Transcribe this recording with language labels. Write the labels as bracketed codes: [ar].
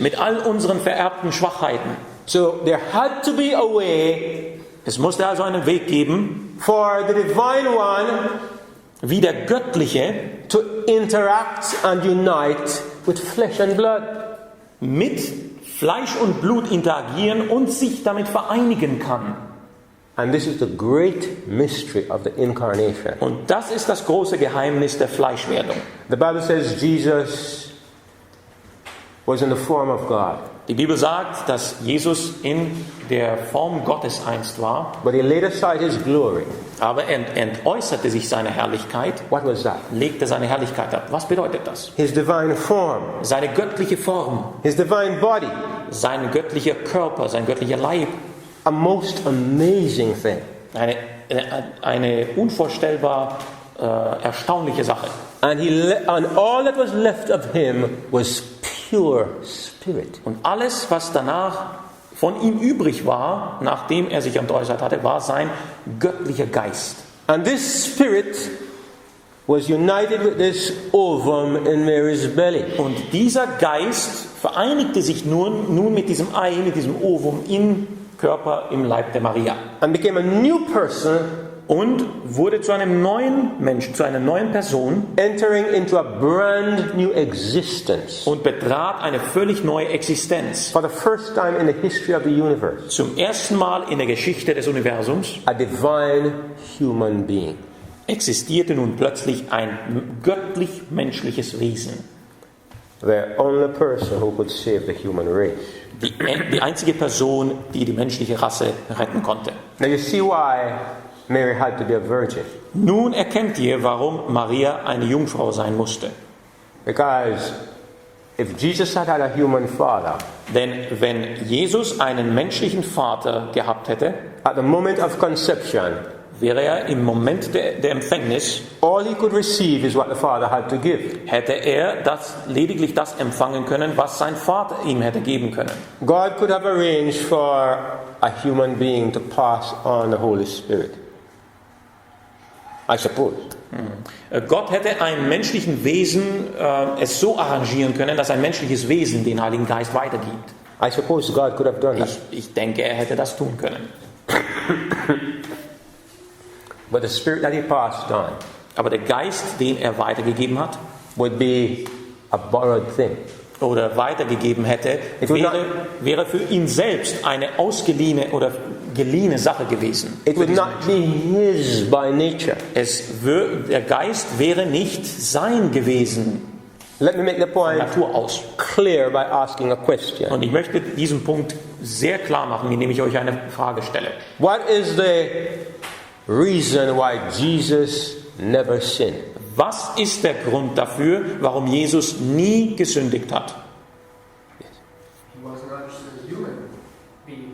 [de] mit all unseren vererbten Schwachheiten. [en] So there had to be a way [de] Es musste also einen Weg geben, [en] for the divine one [de] wie der Göttliche [en] to interact and unite with flesh and blood. [de] mit Fleisch und Blut interagieren und sich damit vereinigen kann. [en] And this is the great mystery of the incarnation. [de] Und das ist das große Geheimnis der Fleischwerdung. [en] The Bible says Jesus was in the form of God, [de] Die Bibel sagt, dass Jesus in der Form Gottes einst war, [en] but he laid aside his glory. [de] aber er entäußerte sich seiner Herrlichkeit, [en] What was that? [de] legte seine Herrlichkeit ab. Was bedeutet das? [en] His divine form, [de] Seine göttliche Form, [en] his divine body. [de] sein göttlicher Körper, sein göttlicher Leib. [en] A most amazing thing. [de] Eine unvorstellbar erstaunliche Sache. [en] And all that was left of him was pure spirit. [de] Und alles, was danach von ihm übrig war, nachdem er sich entäußert hatte, war sein göttlicher Geist. [en] And this spirit was united with this ovum in Mary's belly. [de] Und dieser Geist vereinigte sich nun mit diesem Ei, mit diesem Ovum im Körper, im Leib der Maria. [en] And became a new person, [de] Und wurde zu einem neuen Menschen, zu einer neuen Person [en] entering into a brand new existence. [de] und betrat eine völlig neue Existenz. [en] For the first time in the history of the universe, [de] Zum ersten Mal in der Geschichte des Universums [en] a divine human being. [de] existierte nun plötzlich ein göttlich-menschliches Wesen. [en] The only person who could save the human race. [de] Die einzige Person, die die menschliche Rasse retten konnte. [en] Now you see why Mary had to be a virgin. [de] Nun erkennt ihr, warum Maria eine Jungfrau sein musste. [en] Because if Jesus had a human father, [de] Denn wenn Jesus einen menschlichen Vater gehabt hätte, [en] at the moment of conception, [de] wäre er im Moment der Empfängnis, [en] all he could receive is what the father had to give. [de] hätte er lediglich das empfangen können, was sein Vater ihm hätte geben können. [en] God could have arranged for a human being to pass on the Holy Spirit. I suppose. [de] Gott hätte einem menschlichen Wesen es so arrangieren können, dass ein menschliches Wesen den Heiligen Geist weitergibt. [en] I suppose God could have done that. [de] Ich denke, er hätte das tun können. [en] But the spirit that he passed on [de] Aber der Geist, den er weitergegeben hat, [en] would be a borrowed thing. [de] oder weitergegeben hätte, wäre für ihn selbst eine ausgeliehene oder geliehene Sache gewesen. [en] It would not be his by nature. [de] Der Geist wäre nicht sein gewesen, [en] Let me make the point [de] Natur aus. [en] clear by asking a question. [de] Und ich möchte diesen Punkt sehr klar machen, indem ich euch eine Frage stelle. [en] What is the reason why Jesus never sinned? [de] Was ist der Grund dafür, warum Jesus nie gesündigt hat? [en] He was not just a human being.